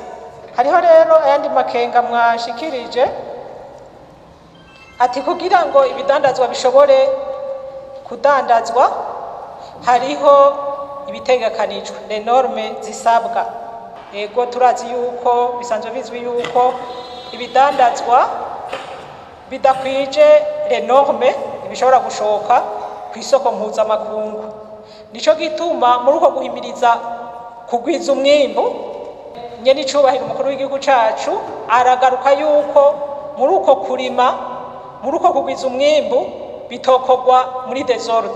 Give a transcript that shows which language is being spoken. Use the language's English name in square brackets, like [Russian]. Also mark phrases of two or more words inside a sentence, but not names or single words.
[Rundi] Hariho rero ayandi makenga mwashikirije ati kugira ngo ibidandazwa bishobore kudandazwa hariho ibitegekanijwe [French] les normes [Rundi] zisabwa. Ego turazi yuko bisanzwe bizwi yuko ibidandazwa bidakwije [French] les normes [Rundi] bishobora gushoka ku isoko mpuzamakungu. Nico gituma muri uko guhimiriza kugwiza umwimbu Nyenicubahiro umukuru w'igihugu cacu aragaruka yuko muri uko kurima, muri uko kugwiza umwimbu bitokogwa muri desordre.